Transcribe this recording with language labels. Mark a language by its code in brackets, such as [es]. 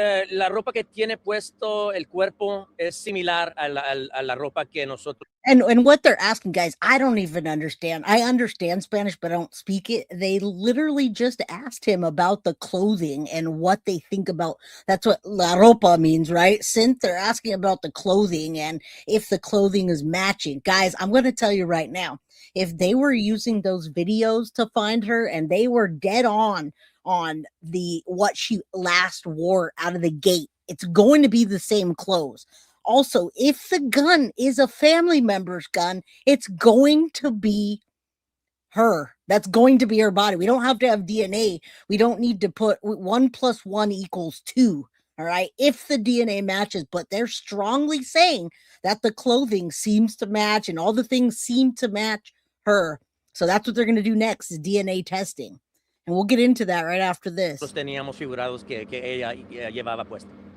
[es] La ropa que tiene puesto el cuerpo es similar a la ropa que nosotros. [en] And what they're asking, guys, I don't even understand. I understand Spanish, but I don't speak it. They literally just asked him about the clothing and what they think about. That's what [es] la ropa [en] means, right? Since they're asking about the clothing and if the clothing is matching. Guys, I'm going to tell you right now, if they were using those videos to find her and they were dead on what she last wore out of the gate, it's going to be the same clothes. Also, if the gun is a family member's gun, it's going to be her. That's going to be her body. We don't have to have DNA. We don't need to put 1 + 1 = 2. All right. If the DNA matches, but they're strongly saying that the clothing seems to match and all the things seem to match her. So that's what they're going to do next is DNA testing. And we'll get into that right after this. [es] Teníamos figurados que ella llevaba puesto.